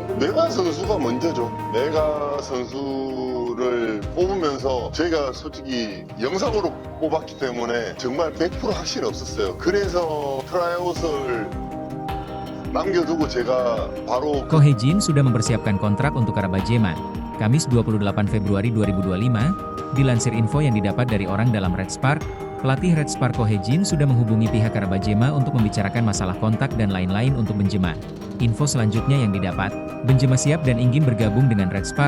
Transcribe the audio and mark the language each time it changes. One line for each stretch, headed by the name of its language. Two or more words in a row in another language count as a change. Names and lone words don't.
Korean: 메가 선수가 먼저죠. 메가 선수를 뽑으면서 저희가 솔직히 영상으로 뽑았기 때문에 정말 100% 확신이 없었어요. 그래서 트라이아웃을 남겨두고 제가 바로
Indonesian: Ko Hee-jin sudah mempersiapkan kontrak untuk Karabajema. Kamis 28 Februari 2025, dilansir info yang didapat dari orang dalam Red Spark, pelatih Red Spark Ko Hee-jin sudah menghubungi pihak Karabajema untuk membicarakan masalah kontak dan lain-lain untuk Benzema. Info selanjutnya yang didapat, Benzema siap dan ingin bergabung dengan Red Spark.